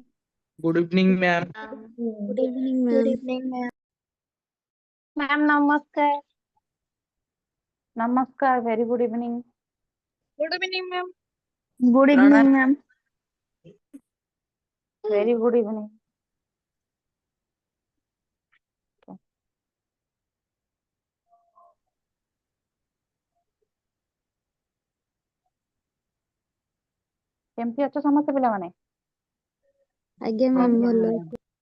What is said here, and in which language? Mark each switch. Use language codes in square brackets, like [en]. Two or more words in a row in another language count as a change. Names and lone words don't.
[en] Good evening, ma'am. good evening, Good ma'am. evening, ma'am. Ma'am, namaskar. Namaskar. Very good evening. Good evening, ma'am. Good evening, ma'am. Very good evening. [or] କେମିତି ଅଛ ସମସ୍ତେ ପିଲାମାନେ? ଆଜ୍ଞା ମ୍ୟାମ୍ ଭଲ ଅଛି।